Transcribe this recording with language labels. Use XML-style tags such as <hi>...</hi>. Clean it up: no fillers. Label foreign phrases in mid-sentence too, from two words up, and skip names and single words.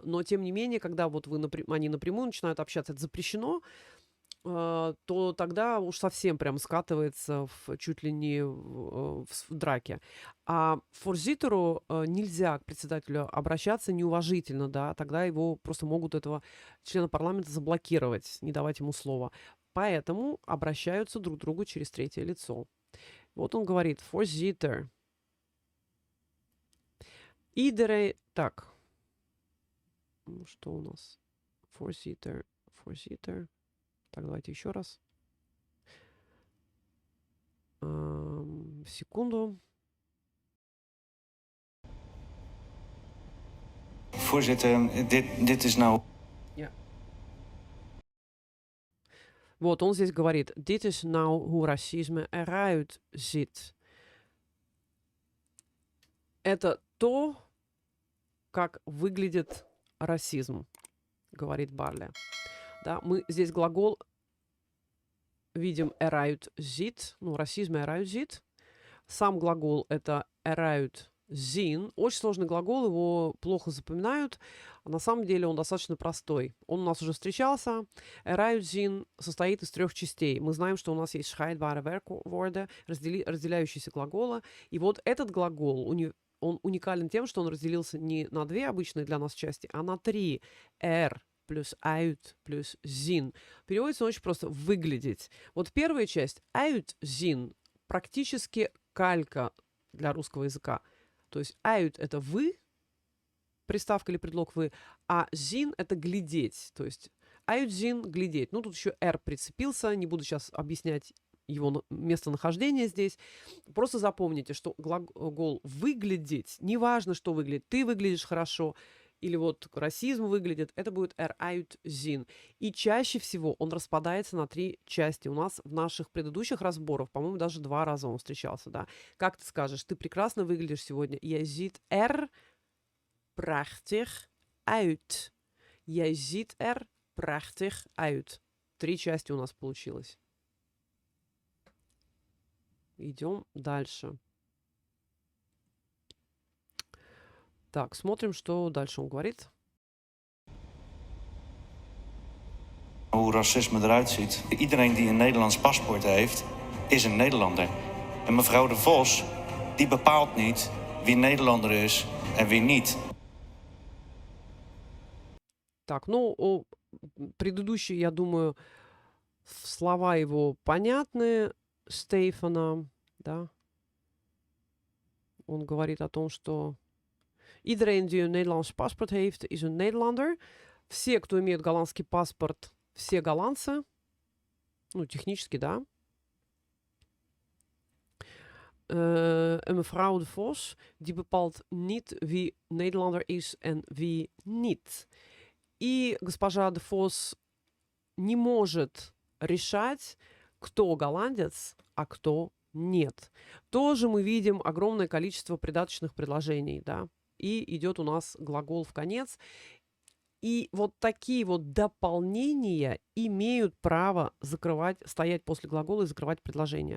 <ru>Но тем не менее, когда вот они напрямую начинают общаться, это запрещено, то тогда уж совсем прям скатывается чуть ли не в драке. А форзитеру нельзя к председателю обращаться неуважительно, да, тогда его просто могут, этого члена парламента, заблокировать, не давать ему слова. Поэтому обращаются друг к другу через третье лицо. Вот он говорит,</ru> <nl>voorzitter. Iedereen...</nl> <ru>Так. Что у нас? Voorzitter. Так, давайте еще раз. Секунду.</ru> <nl>Voorzitter, dit is nou... Ja.</nl> <ru>Вот, он здесь говорит,</ru> <nl>dit is nou hoe racisme eruit ziet.</nl> <ru>Это то, как выглядит расизм, говорит Барли. Да, мы здесь глагол видим</ru> <nl>eruit ziet,</nl> <ru>ну, расизм</ru> <nl>eruit ziet.</nl> <ru>Сам глагол это</ru> <nl>eruit zien.</nl> <ru>Очень сложный глагол, его плохо запоминают. А на самом деле он достаточно простой. Он у нас уже встречался.</ru> <nl>Eruit zien</nl> <ru>состоит из 3 частей. Мы знаем, что у нас есть</ru> <nl>scheidbare werkwoorden,</nl> <ru>разделяющиеся глаголы. И вот этот глагол, он уникален тем, что он разделился не на 2 обычные для нас части, а на 3. Плюс uit плюс zien. Переводится очень просто «выглядеть». Вот первая часть</ru> <nl>uit zien</nl> <ru>практически калька для русского языка. То есть uit — это «вы», приставка или предлог «вы», а zien — это «глядеть». То есть</ru> <nl>uit zien —</nl> <ru>«глядеть». Ну, тут еще «r» прицепился, не буду сейчас объяснять его местонахождение здесь. Просто запомните, что глагол «выглядеть», неважно, что выглядит, ты выглядишь хорошо, или вот расизм выглядит, это будет</ru> <nl>eruit zien.</nl> <ru>И чаще всего он распадается на 3 части. У нас в наших предыдущих разборах, по-моему, даже 2 раза он встречался, да. Как ты скажешь, ты прекрасно выглядишь сегодня.</ru> <nl>Jij ziet er prachtig uit. Jij ziet er prachtig uit.</nl> <ru>3 части у нас получилось. Идем дальше. Так, смотрим, что дальше он говорит.</ru> <nl>Hoe racisme eruit ziet. Iedereen die een Nederlands paspoort heeft, is een Nederlander. En mevrouw de Vos, die bepaalt niet wie Nederlander is en wie niet.</nl> <ru>Так, ну, предыдущий, я думаю, слова его понятны, Стефана, да. Он говорит о том, что</ru> <nl>iedereen die een Nederlands paspoort heeft, is een Nederlander.</nl> <ru>Все, кто имеет голландский паспорт, все голландцы. Ну, технически, да.</ru> <nl>En mevrouw de Vos, die bepaalt niet wie Nederlander is en wie niet.</nl> <ru>И госпожа де Вос не может решать, кто голландец, а кто нет. Тоже мы видим огромное количество придаточных предложений, да. И идет у нас глагол в конец. И вот такие вот дополнения имеют право стоять после глагола и закрывать предложение.</ru>